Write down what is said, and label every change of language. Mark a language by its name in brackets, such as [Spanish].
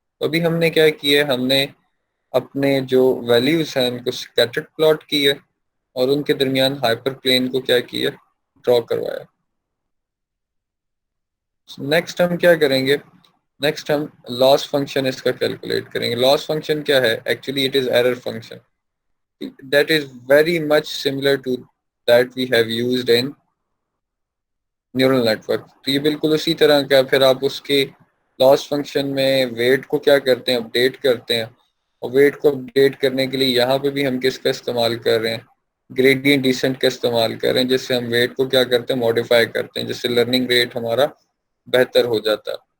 [Urdu] تو ابھی ہم نے کیا کیا ہے، ہم نے اپنے جو ویلیوز ہیں ان کو اسکیٹرڈ پلاٹ کی ہے اور ان کے درمیان ہائپر پلین کو کیا کیا، ڈرا کروایا. نیکسٹ ہم کیا کریں گے، نیکسٹ ہم لاس فنکشن اس کا کیلکولیٹ کریں گے. لاس فنکشن کیا ہے، [English] Actually it is error function that is very much similar to that we have used in neural network. [Urdu] تو یہ بالکل اسی طرح کا، پھر آپ اس کے لاس فنکشن میں ویٹ کو کیا کرتے ہیں، اپڈیٹ کرتے ہیں اور ویٹ کو اپڈیٹ کرنے کے لیے یہاں پہ بھی ہم کس کا استعمال کر رہے ہیں، گریڈینٹ ڈیسنٹ کا استعمال کر رہے ہیں جس سے ہم ویٹ کو کیا کرتے ہیں، موڈیفائی کرتے ہیں جس سے لرننگ ریٹ ہمارا بہتر ہو جاتا ہے.